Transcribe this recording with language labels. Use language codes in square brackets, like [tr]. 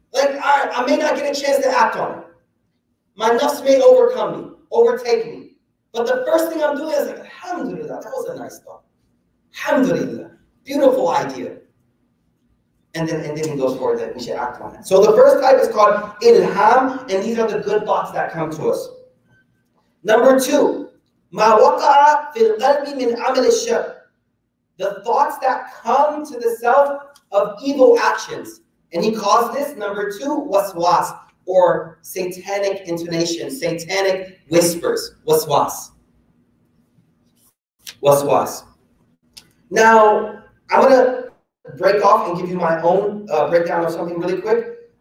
[en] Like, I may not get a chance to act on it. My nafs may overtake me. But the first thing I'm doing is like, Alhamdulillah, that was a nice thought. Alhamdulillah. Beautiful idea. And then he goes forward that we should act on it. So the first type is called ilham, and these are the good thoughts that come to us. Number two, [ar] ما وقع في القلب من عمل الشر. [en] The thoughts that come to the self of evil actions. And he calls this, number two, waswas, or satanic intonation, satanic whispers, waswas. Waswas. Now, I'm going to break off and give you my own breakdown of something really quick.